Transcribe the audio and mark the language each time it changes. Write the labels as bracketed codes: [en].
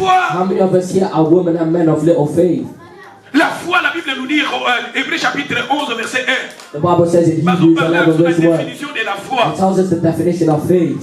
[en] How many of us here are women and men of little faith? [fr] La foi, la Bible nous dit, Hébreux chapitre 11, verset 1. [en] The Bible says in Hebrews 11, verse 1. It tells us the definition of faith.